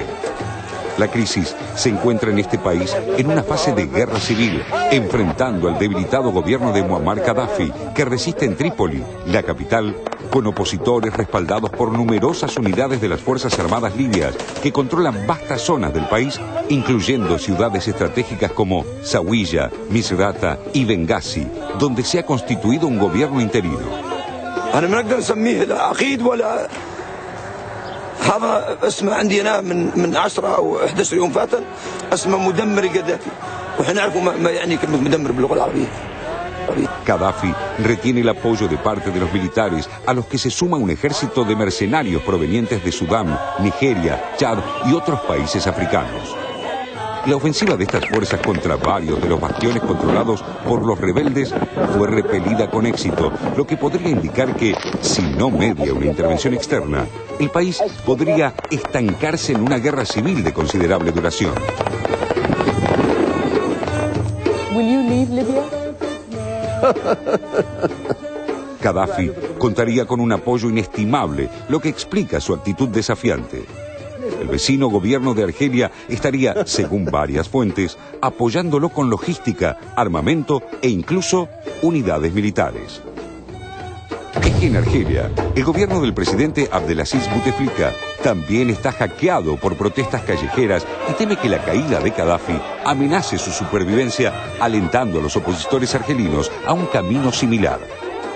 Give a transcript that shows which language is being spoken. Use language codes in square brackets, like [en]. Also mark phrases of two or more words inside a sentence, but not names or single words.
[es] La crisis se encuentra en este país en una fase de guerra civil, enfrentando al debilitado gobierno de Muammar Gaddafi, que resiste en Trípoli, la capital, con opositores respaldados por numerosas unidades de las Fuerzas Armadas libias que controlan vastas zonas del país, incluyendo ciudades estratégicas como Zawiya, Misrata y Benghazi, donde se ha constituido un gobierno interino. [ar] هذا اسمه عندنا من 10 أو 11 يوم فاتن اسمه مدمر قذافي وإحنا نعرف ما يعني كلمة مدمر باللغة العربية. [es] Gaddafi retiene el apoyo de parte de los militares, a los que se suma un ejército de mercenarios provenientes de Sudán, Nigeria, Chad y otros países africanos. La ofensiva de estas fuerzas contra varios de los bastiones controlados por los rebeldes fue repelida con éxito, lo que podría indicar que, si no media una intervención externa, el país podría estancarse en una guerra civil de considerable duración. [en] Will you leave Libya? [es] Gaddafi contaría con un apoyo inestimable, lo que explica su actitud desafiante. El vecino gobierno de Argelia estaría, según varias fuentes, apoyándolo con logística, armamento e incluso unidades militares. Es que en Argelia, el gobierno del presidente Abdelaziz Bouteflika también está hackeado por protestas callejeras y teme que la caída de Gaddafi amenace su supervivencia, alentando a los opositores argelinos a un camino similar.